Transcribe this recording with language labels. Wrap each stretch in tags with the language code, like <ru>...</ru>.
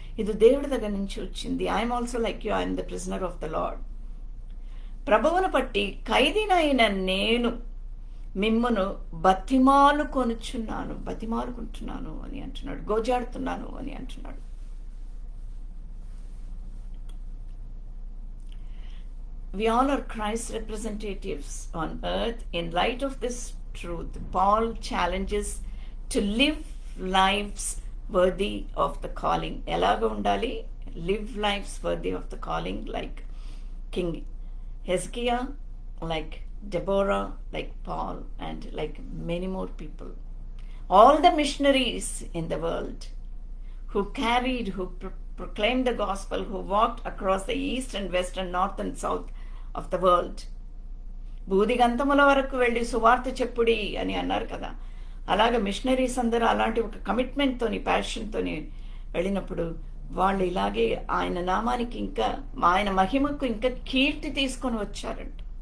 <te>ఇది దేవుడి దగ్గర నుంచి వచ్చింది.</te> <en>I'm also like you, I'm the prisoner of the Lord.</en> <te>ప్రభువును బట్టి ఖైదీనైన నేను మిమ్మును బతిమాలుకుంటున్నాను అని అంటున్నాడు, గోజాడుతున్నాను అని అంటున్నాడు.</te> <en>We all are Christ's representatives on earth. In light of this truth, Paul challenges to live lives worthy of the calling.</en> <te>Elaga undali?</te> <en>Live lives worthy of the calling, like King Hezekiah, like Deborah, like Paul, and like many more people. All the missionaries in the world who proclaimed the gospel, who walked across the east and west and north and south of the world.</en> <te>భూదిగంతముల వరకు వెళ్ళి సువార్త చెప్పుడి అని అన్నారు కదా. అలాగే machineries అందరూ అలాంటి ఒక కమిట్మెంట్తోని, ప్యాషన్తోని వెళ్ళినప్పుడు వాళ్ళు ఇలాగే ఆయన నామానికి, ఇంకా ఆయన మహిమకు ఇంకా కీర్తి తీసుకొని వచ్చారంట.</te>